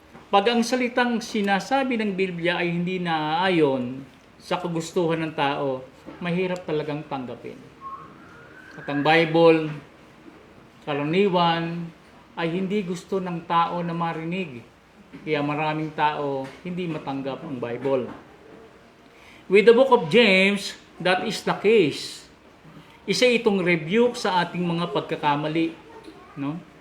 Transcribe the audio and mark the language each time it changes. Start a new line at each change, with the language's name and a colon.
Filipino: Pag ang salitang sinasabi ng Biblia ay hindi naaayon sa kagustuhan ng tao, mahirap talagang tanggapin. At ang Bible, karaniwan, ay hindi gusto ng tao na marinig. Kaya maraming tao hindi matanggap ang Bible.
English: With the book of James, that is the case.
Filipino: Isa itong rebuke sa ating mga pagkakamali, no?